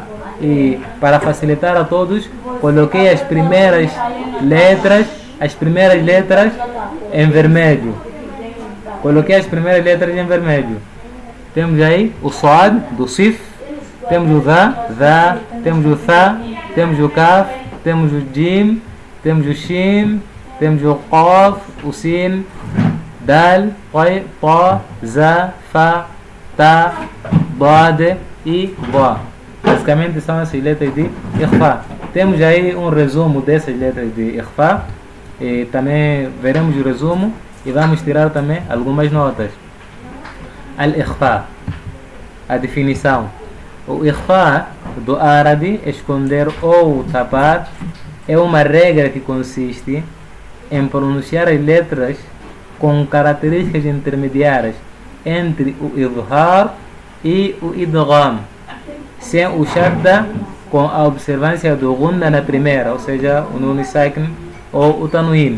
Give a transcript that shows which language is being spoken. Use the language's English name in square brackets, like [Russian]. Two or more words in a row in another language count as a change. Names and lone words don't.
[Portuguese] E para facilitar a todos, coloquei as primeiras letras em vermelho. Coloquei as primeiras letras em vermelho. Temos aí o Sad do Sif, temos o Dha, temos o Tha, temos o Kaf, temos o Jim, temos o Shin, temos o Qaf, o Sin, Dal, Qai, Ta, Za, Fa, Ta, Dad e Ba. Basicamente são essas letras de إخفاء. Temos aí um resumo dessas letras de إخفاء e também veremos o resumo e vamos tirar também algumas notas. Al-إخفاء, a definição. O إخفاء do árabe, esconder ou tapar, é uma regra que consiste em pronunciar as letras com características intermediárias entre o idhar e o idgham, sem o shadda, com a observância do gunna na primeira, ou seja, o nun sakin ou o tanwin.